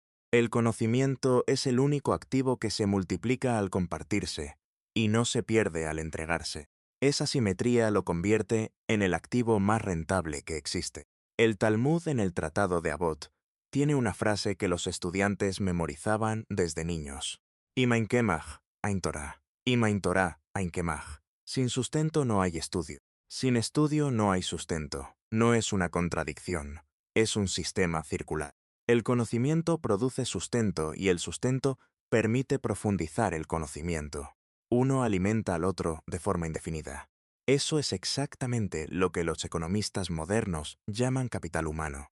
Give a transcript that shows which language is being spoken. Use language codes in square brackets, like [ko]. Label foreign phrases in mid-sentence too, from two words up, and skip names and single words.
[es] El conocimiento es el único activo que se multiplica al compartirse y no se pierde al entregarse. Esa simetría lo convierte en el activo más rentable que existe. El Talmud en el Tratado de Avot tiene una frase que los estudiantes memorizaban desde niños. [he] אם אין קמח אין תורה אם אין תורה אין קמח. [es] Sin sustento no hay estudio. Sin estudio no hay sustento. No es una contradicción. Es un sistema circular. El conocimiento produce sustento y el sustento permite profundizar el conocimiento. Uno alimenta al otro de forma indefinida. Eso es exactamente lo que los economistas modernos llaman capital humano.